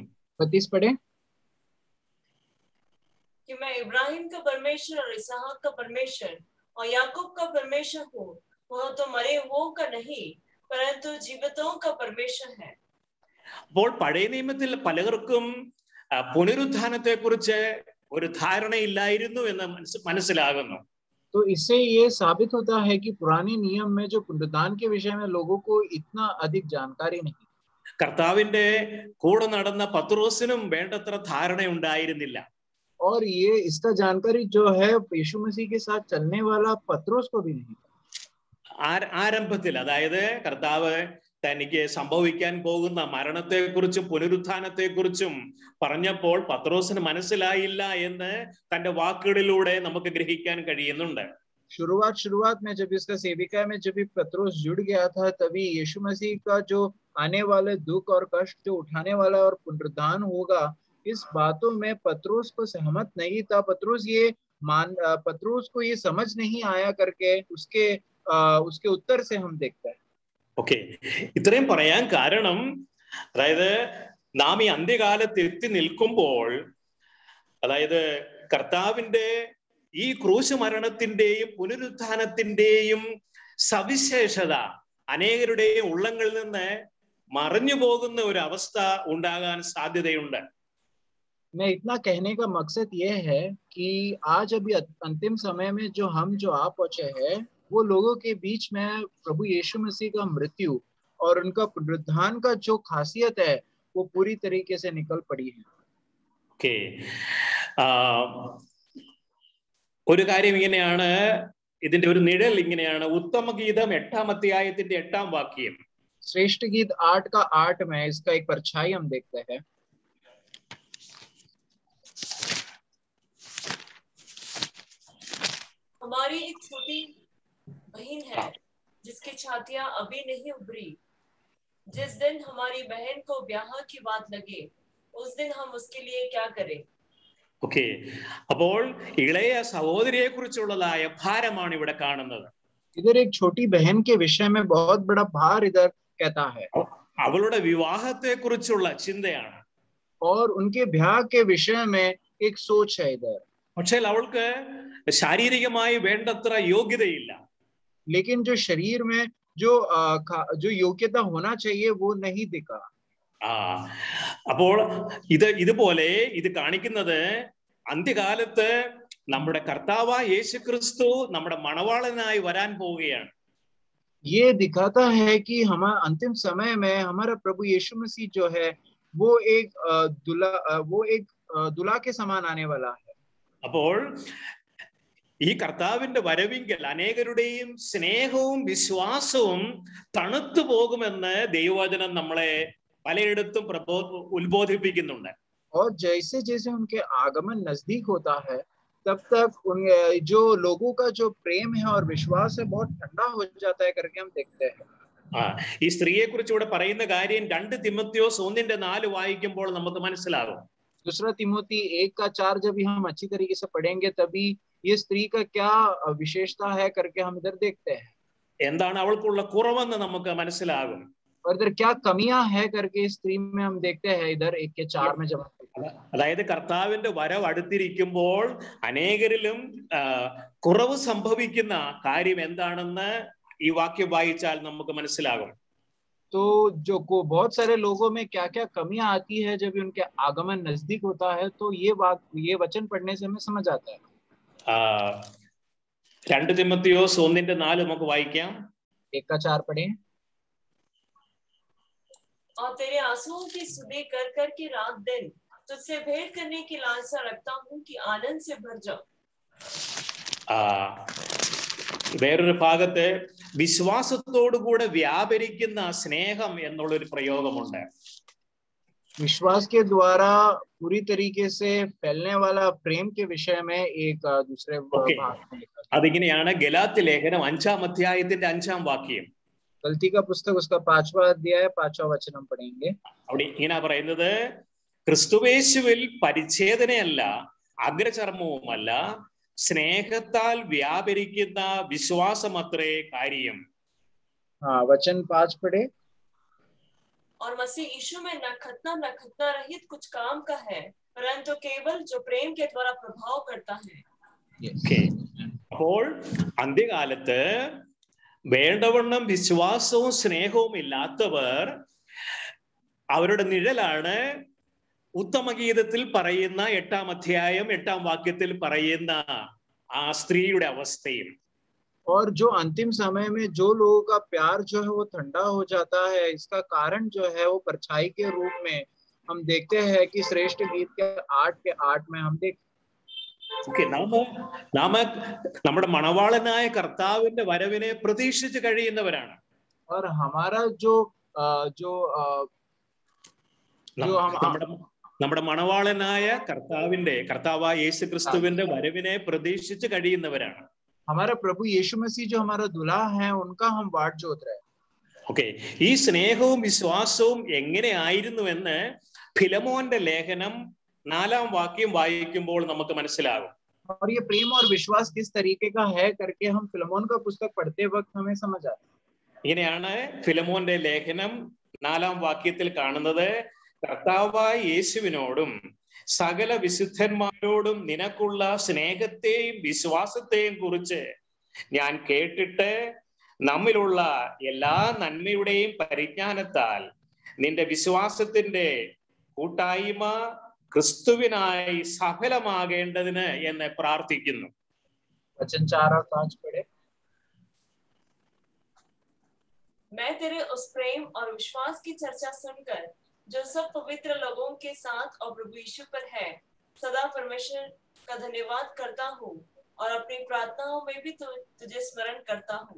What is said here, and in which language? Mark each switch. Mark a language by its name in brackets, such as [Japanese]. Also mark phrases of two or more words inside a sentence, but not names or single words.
[Hindi] 32 पढ़े. कि मैं इब्राहिम का परमेश्वर और इसहाक का परमेश्वर और याकूब का परमेश्वर हूँ, वह तो मरे हुओं का नहीं परंतु जीवितों का परमेश्वर है. [Malayalam] അപ്പോൾ പഴയ നിയമത്തിൽ പലർക്കും പുനരുത്ഥാനത്തെ കുറിച്ച് ഒരു ധാരണയില്ലായിരുന്നു എന്ന് മനസ്സിലാകുന്നു. [Hindi] तो इससे ये साबित होता है कि पुराने नियम में जो पुनरुत्थान के विषय में लोगों को इतना अधिक जानकारी नहीं. [Malayalam] കർത്താവിന്റെ കൂടെ നടന്ന പത്രോസിനും വേണ്ടത്ര ധാരണ ഉണ്ടായിരുന്നില്ല. [Hindi] और ये इसका जानकारी जो है यीशु मसीह के साथ चलने वाला पत्रोस को भी नहीं. [Malayalam] ആരംഭത്തിൽ, അതായത് കർത്താവ് തനിക്ക് സംഭവിക്കാൻ പോകുന്ന മരണത്തെക്കുറിച്ചും പുനരുത്ഥാനത്തെക്കുറിച്ചും പറഞ്ഞപ്പോൾ പത്രോസിന് മനസ്സിലായില്ല എന്ന് തന്റെ വാക്കുകളിലൂടെ നമുക്ക് ഗ്രഹിക്കാൻ കഴിയുന്നുണ്ട്. [Hindi] शुरुआत में जब इसका सेविका में जब पत्रोस जुड़ गया था, तभी यीशु मसीह का जो आने वाले दुख और कष्ट जो उठाने वाला और पुनरुत्थान होगा, इस बातों में पत्रोस को सहमत नहीं था. पत्रोस को ये समझ नहीं आया करके उसके उत्तर से हम देखते हैं. [Malayalam] ഓക്കെ, ഇത്രയും പറയാൻ കാരണം, അതായത് നാം ഈ അന്ത്യകാലത്ത് എത്തി നിൽക്കുമ്പോൾ, അതായത് കർത്താവിന്റെ ഈ ക്രൂശ് മരണത്തിന്റെയും പുനരുത്ഥാനത്തിന്റെയും സവിശേഷത അനേകരുടെയും ഉള്ളങ്ങളിൽ നിന്ന് മറഞ്ഞു പോകുന്ന ഒരു അവസ്ഥ ഉണ്ടാകാൻ സാധ്യതയുണ്ട്. [Hindi] मैं इतना कहने का मकसद ये है कि आज अभी अंतिम समय में जो आ पहुंचे हैं, वो लोगों के बीच में प्रभु यीशु मसीह का मृत्यु और उनका पुनरुत्थान का जो खासियत है वो पूरी तरीके से निकल पड़ी है. [Malayalam] ഓക്കെ, ഒരു കാര്യം ഇങ്ങനെയാണ്, ഇതിന്റെ ഒരു നിഴൽ ഇങ്ങനെയാണ്. ഉത്തമഗീതം 8-ാം അധ്യായത്തിന്റെ 8-ാം വാക്യം. [Hindi] श्रेष्ठ गीत 8 का 8 में इसका एक परछाई हम देखते हैं. हमारी एक छोटी बहन है जिसकी छातियां अभी नहीं उभरी. जिस दिन हमारी बहन को ब्याह की बात लगे उस दिन हम उसके लिए क्या करें? [Malayalam] ഓക്കെ, അപ്പോൾ ഇളയ സഹോദരിയെ കുറിച്ചുള്ളതായ ഭാരമാണ് ഇവിടെ കാണുന്നത്. [Hindi] इधर एक छोटी बहन के विषय में बहुत बड़ा भार इधर कहता है. [Malayalam] അവളുടെ വിവാഹത്തെ കുറിച്ചുള്ള ചിന്തയാണ്. [Hindi] और उनके ब्याह के विषय में एक सोच है इधर. [Malayalam] പക്ഷേ അവൾക്ക് ശാരീരികമായി വേണ്ടത്ര യോഗ്യതയില്ല. [Hindi] लेकिन जो शरीर में जो योग्यता होना चाहिए वो नहीं दिखा. [Malayalam] അപ്പോൾ ഇതുപോലെ ഇത് കാണിക്കുന്നത് അന്ത്യകാലത്ത് നമ്മുടെ കർത്താവായ യേശുക്രിസ്തു നമ്മുടെ മണവാളനായി വരാൻ പോവുകയാണ്. [Hindi] ये दिखाता है कि हम अंतिम समय में हमारा प्रभु यीशु मसीह जो है वो एक दुल्हा के समान आने वाला है. [Malayalam] അപ്പോൾ ഈ കർത്താവിന്റെ വരവിങ്കൽ അനേകരുടെയും സ്നേഹവും വിശ്വാസവും തണുത്തു പോകുമെന്ന് ദൈവവചനം നമ്മളെ പലയിടത്തും ഉത്ബോധിപ്പിക്കുന്നുണ്ട്. [Hindi] और जैसे जैसे उनके आगमन नजदीक होता है तब तक जो लोगों का जो प्रेम है और विश्वास है बहुत ठंडा हो जाता है करके हम देखते हैं. [Malayalam] ഈ സ്ത്രീയെ കുറിച്ച് ഇവിടെ പറയുന്ന കാര്യം 2 തിമോത്തിയോസ് 1:4 വായിക്കുമ്പോൾ നമുക്ക് മനസ്സിലാകും. [Hindi] दूसरा तिमोथी 1:4 जब हम अच्छी तरीके से पढ़ेंगे तभी ये स्त्री का क्या विशेषता है करके हम इधर देखते हैं. [Malayalam] എന്താണ് അവൾക്കുള്ള കുറവെന്ന് നമുക്ക് മനസ്സിലാകും. [Hindi] और इधर क्या कमियां है करके इस स्त्री में हम देखते हैं. इधर 1:4 में जब [Malayalam] അതായത് കർത്താവിന്റെ വരവ് അടുത്തിരിക്കുമ്പോൾ അനേകരിലും കുറവ് സംഭവിക്കുന്ന കാര്യം എന്താണെന്ന് ഈ വാക്യം വായിച്ചാൽ നമുക്ക് മനസ്സിലാകും. [Hindi] तो जो बहुत सारे लोगों में क्या क्या कमियां आती है जब उनके आगमन नजदीक होता है तो ये वचन पढ़ने से हमें समझ आता है. [Malayalam] 2 തിമോത്തിയോസ് 1:4 നമുക്ക് വായിക്കാം. [Hindi] 1:4 पढ़े. और तेरे आंसुओं की सुधि कर कर के रात दिन तुझसे भेंट करने की लालसा रखता हूँ कि आनंद से भर जाओ. [Malayalam] വേറൊരു ഭാഗത്ത് വിശ്വാസത്തോടുകൂടെ വ്യാപരിക്കുന്ന സ്നേഹം എന്നുള്ളൊരു പ്രയോഗമുണ്ട്. [Hindi] विश्वास के द्वारा पूरी तरीके से फैलने वाला प्रेम के विषय में एक दूसरे [Malayalam] അതിങ്ങനെയാണ് ഗലാത്യ ലേഖനം 5-ാം അധ്യായത്തിന്റെ 5-ാം വാക്യം. [Hindi] गलती का पुस्तक उसका 5वां अध्याय 5वां वचन हम पढ़ेंगे. [Malayalam] അവിടെ ഇങ്ങനെ പറയുന്നത്, ക്രിസ്തുവേശുവിൽ പരിച്ഛേദനയല്ല അഗ്രചർമ്മവുമല്ല സ്നേഹത്താൽ വ്യാപരിക്കുന്ന വിശ്വാസമത്രേ കാര്യം. [Hindi] वचन 5 पढ़े. और मसीह यीशु में न खतना रहित कुछ काम का है परंतु केवल जो प्रेम के द्वारा प्रभाव करता है. [Malayalam] അപ്പോൾ അന്ത്യകാലത്ത് വേണ്ടവണ്ണം വിശ്വാസവും സ്നേഹവും ഇല്ലാത്തവർ അവരുടെ നിഴലാണ് ഉത്തമഗീതത്തിൽ പറയുന്ന 8-ാം അധ്യായം 8-ാം വാക്യത്തിൽ പറയുന്ന ആ സ്ത്രീയുടെ അവസ്ഥയും. [Hindi] और जो अंतिम समय में जो लोगों का प्यार जो है वो ठंडा हो जाता है इसका कारण जो है वो परछाई के रूप में हम देखते हैं कि श्रेष्ठ गीत के 8 में हम देख. [Malayalam] നാം നമ്മുടെ മണവാളനായ കർത്താവിന്റെ വരവിനെ പ്രതീക്ഷിച്ച് കഴിയുന്നവരാണ്. [Hindi] और हमारा [Malayalam] നമ്മുടെ മണവാളനായ കർത്താവായ യേശുക്രിസ്തുവിന്റെ വരവിനെ പ്രതീക്ഷിച്ച് കഴിയുന്നവരാണ്. [Hindi] हमारा प्रभु यीशु मसीह जो हमारा दुल्हा है उनका हम वाट जोत रहे हैं. [Malayalam] ഓക്കെ, ഈ സ്നേഹവും വിശ്വാസവും എങ്ങനെയായിരുന്നുവെന്ന് ഫിലമോന്റെ ലേഖനം 4-ാം വാക്യം വായിക്കുമ്പോൾ നമുക്ക് മനസ്സിലാകും. [Hindi] और ये प्रेम और विश्वास किस तरीके का है करके हम फिलमोन का पुस्तक पढ़ते वक्त हमें समझ आता है. [Malayalam] ഇങ്ങനെയാണ് ഫിലമോന്റെ ലേഖനം 4-ാം വാക്യത്തിൽ കാണുന്നത്, കർത്താവായ യേശുവിനോടും സകല വിശുദ്ധന്മാരോടും നിനക്കുള്ള സ്നേഹത്തെയും വിശ്വാസത്തെയും കുറിച്ച് ഞാൻ കേട്ടിട്ട് നമ്മിലുള്ള എല്ലാ നന്മയുടെയും പരിജ്ഞാനത്താൽ നിന്റെ വിശ്വാസത്തിന്റെ കൂട്ടായ്മ ക്രിസ്തുവിനായി സഫലമാകേണ്ടതിന് എന്ന് പ്രാർത്ഥിക്കുന്നു. [Hindi] वचन 4 और 5 पढ़े. मैं तेरे उस प्रेम और विश्वास की चर्चा सुनकर जो सब पवित्र लोगों के साथ और प्रभु यीशु पर है सदा परमेश्वर का धन्यवाद करता हूँ और अपनी प्रार्थनाओं में भी तुझे स्मरण करता हूँ.